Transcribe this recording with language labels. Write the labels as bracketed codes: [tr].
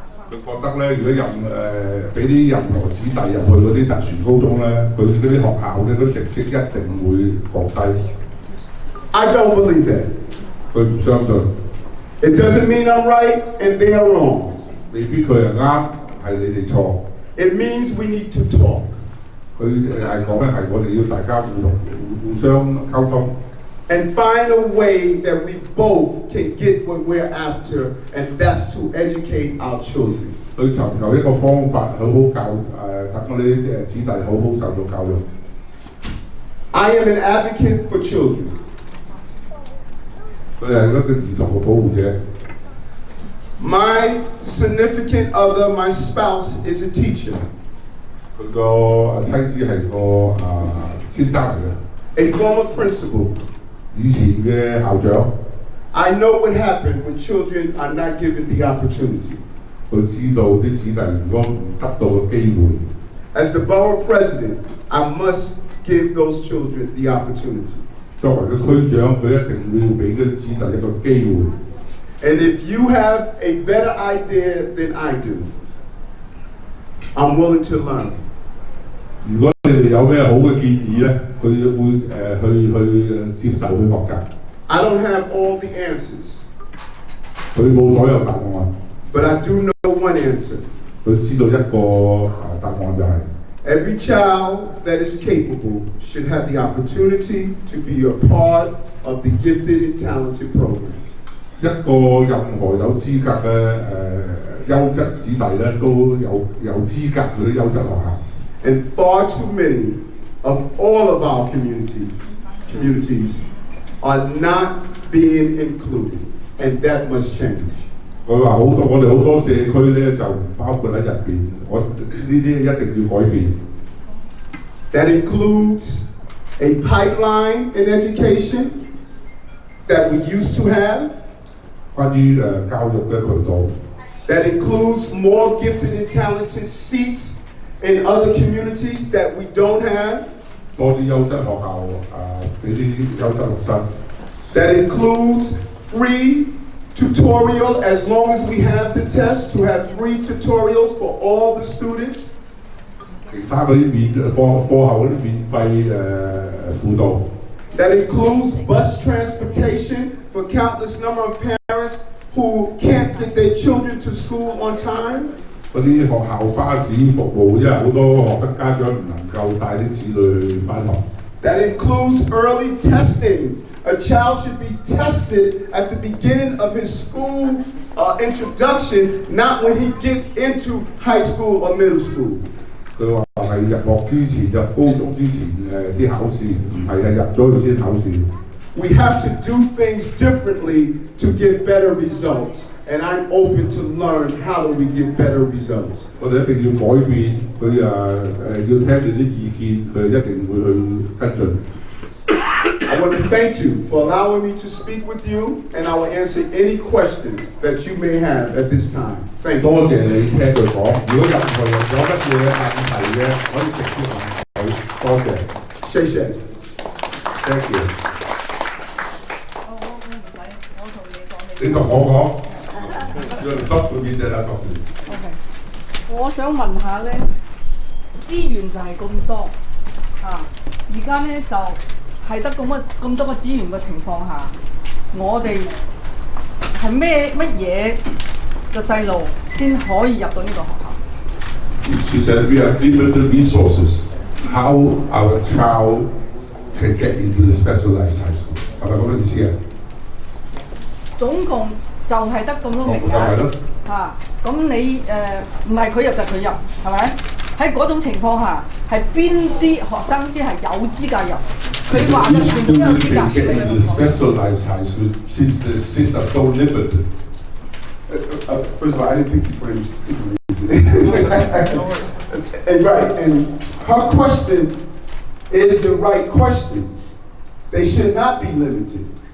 [yue] 佢覺得咧，如果俾啲任何子弟入去嗰啲特殊高中咧，佢嗰啲學校咧嗰啲成績一定會降低。 [en] I don't believe that. [yue] 佢唔相信。 [en] It doesn't mean I'm right and they are wrong. [yue] 未必佢係啱，係你哋錯。 [en] It means we need to talk. [yue] 佢係講咧係我哋要大家互相溝通。 [en] And find a way that we both can get what we're after, and that's to educate our children. [yue] 去尋求一個方法，好好教等我哋啲子弟好好受到教育。 [en] I am an advocate for children. [yue] 佢係一個兒童嘅保護者。 [en] My significant other, my spouse, is a teacher. [yue] 佢個妻子係個先生嚟嘅， [en] a former principal. [yue] 以前嘅校長， [en] I know what happened when children are not given the opportunity. [yue] 佢知道啲子弟如果唔得到嘅機會， [en] As the borough president, I must give those children the opportunity. [yue] 作為個區長，佢一定會俾嗰啲子弟一個機會。 [en] And if you have a better idea than I do, I'm willing to learn. [yue] 如果你哋有咩好嘅建議咧，佢會去接受去學習。 [en] I don't have all the answers, [yue] 佢冇所有答案， [en] but I do know one answer. [yue] 佢知道一個答案就係、 [en] Every child that is capable should have the opportunity to be a part of the gifted and talented program. [yue] 一個任何有資格嘅優質子弟咧，都有資格嗰啲優質學校。 [en] And far too many of all of our communities are not being included, and that must change. [yue] 佢話我哋好多社區咧就唔包括喺入邊，我呢啲一定要改變。 [en] That includes a pipeline in education that we used to have. [yue] 關於教育嘅渠道， [en] That includes more gifted and talented seats in other communities that we don't have. [yue] 多啲優質學校俾啲優質學生。 [en] That includes free tutorial as long as we have the test to have free tutorials for all the students. [yue] 其他嗰啲課後嗰啲免費輔導。 [en] That includes bus transportation for countless number of parents who can't get their children to school on time. [yue] 嗰啲學校巴士服務，因為好多學生家長唔能夠帶啲子女返學。 [en] That includes early testing. A child should be tested at the beginning of his school introduction, not when he gets into high school or middle school. [yue] 佢話係入學之前、入高中之前啲考試，唔係入咗去先考試。 [en] We have to do things differently to get better results, and I'm open to learn how do we get better results. [yue] 我哋一定要改變，佢要聽你啲意見，佢一定會去跟進。 [en] I want to thank you for allowing me to speak with you, and I will answer any questions that you may have at this time. Thank you. [yue] 多謝你聽佢講，如果任何人有乜嘢問題嘅，可以直接問佢。多謝。 [en] Thank you。 [yue] 我唔使，我同你講。你同我講，要執佢面嘅啦，當然。 OK，我想問下咧，資源就係咁多而家咧就係得咁多個資源嘅情況下，我哋係乜嘢嘅細路先可以入到呢個學校？ [en] She said we have limited resources. How our child can get into the specialized high school？ [yue] 係咪咁嘅意思啊？總共就係得咁多名額咁你唔係佢入就佢入，係咪？喺嗰種情況下，係邊啲學生先係有資格入？佢話嘅全部都有資格入。 [en] Specialized high school since the seats are so limited. First of all, I didn't pick you for any particular reason. And right, and her question is the right question. They should not be limited.